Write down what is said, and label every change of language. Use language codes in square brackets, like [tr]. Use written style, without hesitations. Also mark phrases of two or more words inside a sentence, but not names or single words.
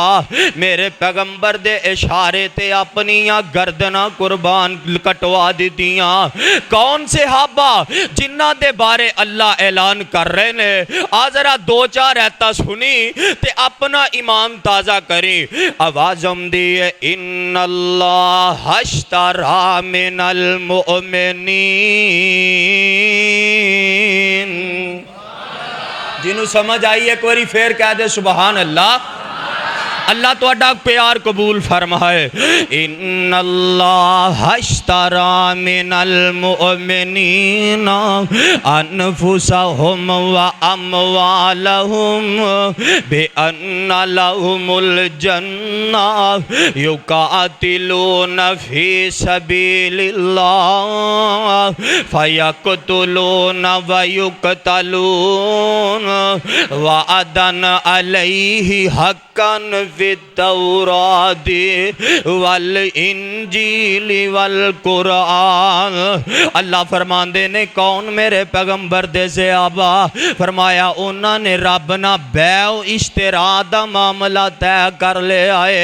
[pa] ਮੇਰੇ ਪੈਗ਼ੰਬਰ ਦੇ ਇਸ਼ਾਰੇ ਤੇ ਆਪਣੀ ਗਰਦਨਾਂ ਕੁਰਬਾਨ ਕਟਵਾ ਦਿੱਤੀਆਂ। ਕੌਣ ਸਹਾਬਾ ਜਿਨ੍ਹਾਂ ਦੇ ਬਾਰੇ ਅੱਲਾਹ ਐਲਾਨ ਕਰ ਰਹੇ ਨੇ। ਆ ਜ਼ਰਾ ਦੋ ਚਾਰ ਆਇਤਾਂ ਸੁਣੀ ਤੇ ਆਪਣਾ ਈਮਾਨ ਤਾਜ਼ਾ ਕਰੀ। ਆਵਾਜ਼ ਆਉਂਦੀ ਹੈ [ar] إن الله اشترى من المؤمنين. [pa] ਜਿਨ੍ਹਾਂ ਨੂੰ ਸਮਝ ਆਈ ਇਕ ਵਾਰੀ ਫਿਰ ਕਹਿ ਦੇ [ar] سبحان الله. [pa] ਅੱਲਾਹ ਤੁਹਾਡਾ ਪਿਆਰ ਕਬੂਲ ਫ਼ਰਮਾਏ। [ar] إن الله اشترى من المؤمنين أنفسهم وأموالهم بأن لهم الجنة يقاتلون في سبيل الله فيقتلون ويقتلون وعدا عليه حقا التوراة والإنجيل والقرآن. [pa] ਅੱਲਾਹ ਫ਼ਰਮਾਂਦੇ ਨੇ ਕੌਣ ਮੇਰੇ ਪੈਗ਼ੰਬਰ ਦੇ ਸਹਾਬਾ ਫ਼ਰਮਾਇਆ ਉਨ੍ਹਾਂ ਨੇ ਰੱਬ ਨਾ ਬੈਓ ਇਸ਼ਤਰਾ ਦਾ ਮਾਮਲਾ ਤੈਅ ਕਰ ਲੈ ਆਏ।